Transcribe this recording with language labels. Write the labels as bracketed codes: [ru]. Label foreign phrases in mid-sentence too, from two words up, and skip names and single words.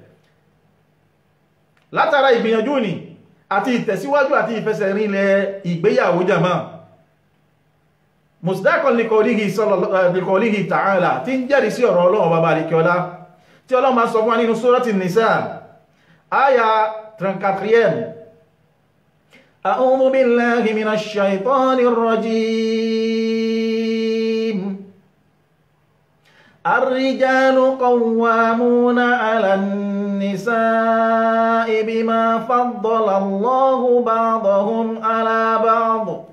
[yo] látara ìgbìyànjú ni àti ìtẹ̀síwájú àti ìfẹsẹ̀rinlẹ̀ ìgbéyàwó [ar] جاء مصداقا لقوله تعالى [yo] tí ń jẹ́rìí sí ọ̀rọ̀ Ọlọ́run bàbá àríkẹ́ọlá tí Ọlọ́run máa sọ fún wa nínú surati Nisa aya 34 [ar] أعوذ بالله من الشيطان الرجيم الرجال قوامون على النساء بما فضل الله بعضهم على بعض